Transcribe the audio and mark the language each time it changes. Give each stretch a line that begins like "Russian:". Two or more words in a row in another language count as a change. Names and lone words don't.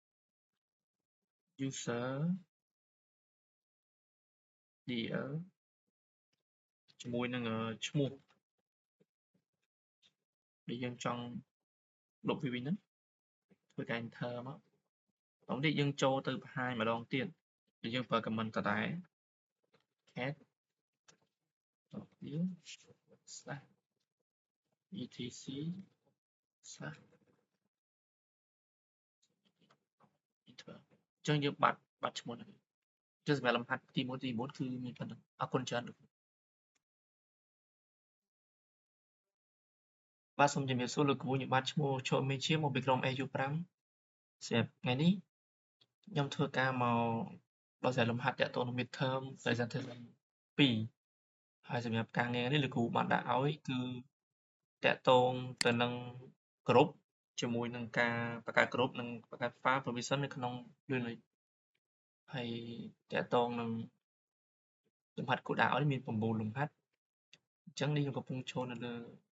English: user dir
Khmer: ជាមួយនឹងឈ្មោះដែលយើងចង់លុបវាវិញហ្នឹងធ្វើការ enter មកបន្តទៀតយើងចូលទៅបង្ហាញម្ដងទៀតដែលយើងប្រើ comment ដដែល cat
English: view slash etc slash enter
Khmer: អញ្ចឹងយើងបាត់ឈ្មោះហ្នឹងចុះសម្រាប់លំហាត់ទី1គឺមានប៉ុណ្ណឹងអរគុណច្រើនបាទសូមជំរាបសួរលោកគ្រូខ្ញុំបាទឈ្មោះឈុំមេ ជាមកពីក្រុម AU5 សម្រាប់ថ្ងៃនេះខ្ញុំធ្វើការមកដល់ស្រែលំហាត់តាក់ទងនឹង
English: midterm presentation 2
Khmer: ហើយសម្រាប់ ការងារនេះលោកគ្រូបានដាក់ឲ្យគឺតាក់ទងទៅនឹង group ជាមួយនឹងការបង្កើត group និងបង្កើត
English: file provision
Khmer: នៅក្នុង Linux ហើយតាក់ទងនឹងលំហាត់គោលដៅឲ្យមាន9លំហាត់អញ្ចឹងនេះខ្ញុំកំពុងចូលនៅលើ